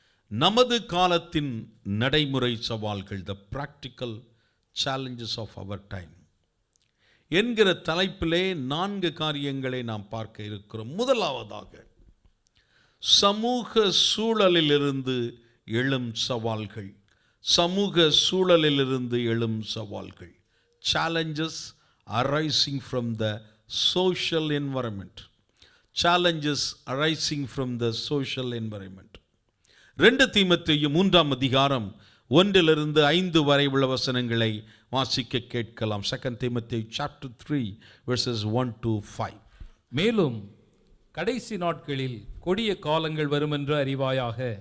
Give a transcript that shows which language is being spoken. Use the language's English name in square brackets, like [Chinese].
[Tamil] நமது காலத்தின் நடைமுறை சவால்கள், த practical challenges of our time என்கிற தலைப்பிலே 4 காரியங்களை நாம் பார்க்க இருக்கிறோம். முதலாவதாக, சமூக சூழலிலிருந்து எழும் சவால்கள். சமூக சூழலிலிருந்து எழும் சவால்கள், [English] challenges arising from the social environment. Challenges arising from the social environment. [Tamil] 2 தீமோத்தேயு 3ஆம் அதிகாரம் 1 5 வரை உள்ள வசனங்களை வாசிக்க கேட்கலாம். [English] 2 தீமோத்தேயு chapter 3 verses 1 to 5. [Tamil] மேலும் கடைசி நாட்களில் கொடிய காலங்கள் வருமென்று அறிவாயாக.